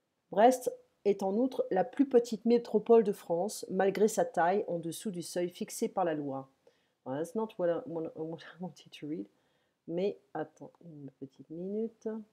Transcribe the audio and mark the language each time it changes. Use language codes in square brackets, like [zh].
[fr] Brest est en outre la plus petite métropole de France, malgré sa taille en dessous du seuil fixé par la loi. [en] Well, that's not what I wanted to read. [fr] Mais attends une petite minute.